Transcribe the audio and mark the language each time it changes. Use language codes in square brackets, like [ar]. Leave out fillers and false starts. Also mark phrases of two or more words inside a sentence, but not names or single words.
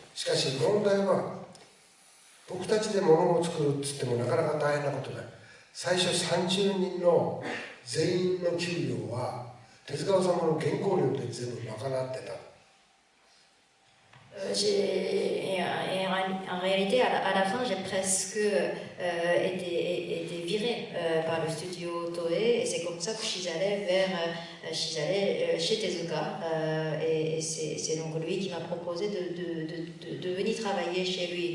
[ja] しかし問題は僕たちで物を作るっつってもなかなか大変なことで、最初30人の全員の給料は手塚治虫の原稿料で全部賄ってた。 [fr] En réalité, à la fin, j'ai presque été virée par le studio Toei, et c'est comme ça que je suis allée chez Tezuka, et c'est donc lui qui m'a proposé de venir travailler chez lui.